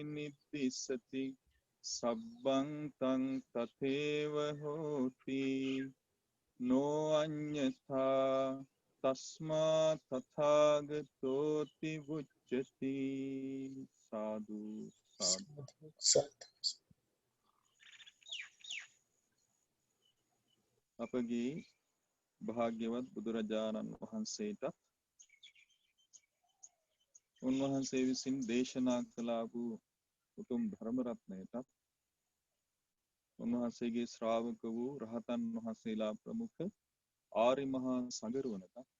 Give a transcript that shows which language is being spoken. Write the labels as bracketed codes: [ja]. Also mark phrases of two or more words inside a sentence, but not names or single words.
[pi] නිද්දිසති සබ්බං තං තතේව හෝති නෝ අඤ්ඤතා තස්මා තථාගතෝති උච්චති සාදු සාදු [si] අපගේ භාග්‍යවත් බුදුරජාණන් වහන්සේට උන්වහන්සේ විසින් දේශනා කළ වූ උතුම් ධර්ම රත්නයට උන්වහන්සේගේ ශ්‍රාවක වූ රහතන් වහන්සේලා ප්‍රමුඛ ආරි මහා සංඝරුවනට